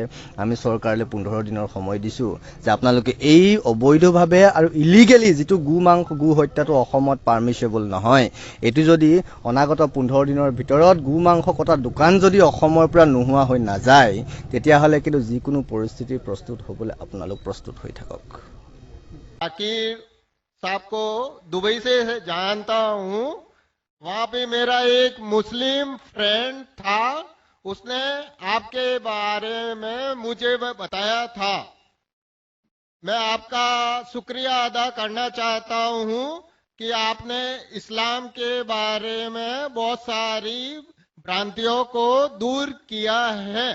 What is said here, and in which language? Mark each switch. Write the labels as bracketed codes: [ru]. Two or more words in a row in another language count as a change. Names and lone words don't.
[as] আমি চৰকাৰলৈ 15 দিনৰ সময় দিছোঁ যে আপোনালোকে এই অবৈধভাৱে আৰু ইলিগেলি যিটো গো হত্যাটো অসমত পাৰ্মিছেবল নহয়, এইটো যদি অনাগত 15 দিনৰ ভিতৰত গো মাংস কটা দোকান যদি অসমৰ পৰা নোহোৱা হৈ নাযায়, তেতিয়াহ'লে কিন্তু যিকোনো পৰিস্থিতিৰ প্ৰস্তুত হ'বলৈ আপোনালোক প্ৰস্তুত হৈ থাকক। [hi] जाकिर साहब को दुबई से जानता हूं। वहां पे मेरा एक मुस्लिम फ्रेंड था, उसने आपके बारे में मुझे बताया था। मैं आपका शुक्रिया अदा करना चाहता हूं कि आपने इस्लाम के बारे में बहुत सारी भ्रांतियों को दूर किया है।